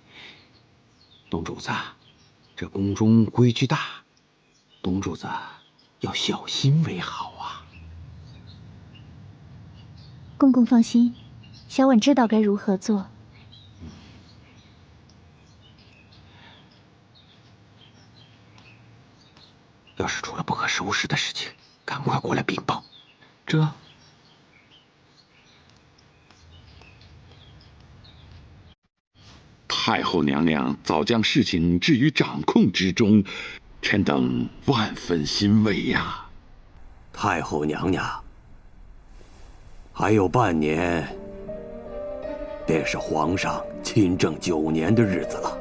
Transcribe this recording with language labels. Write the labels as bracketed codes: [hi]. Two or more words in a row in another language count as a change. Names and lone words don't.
[zh] 董主子，這宮中規矩大，董主子要小心為好啊。公公放心，小婉知道該如何做。要是出了不可收拾的事情，趕快過來稟報。這太後娘娘早將事情置於掌控之中，臣等萬分欣慰呀。太後娘娘，還有半年，便是皇上親政9年的日子了。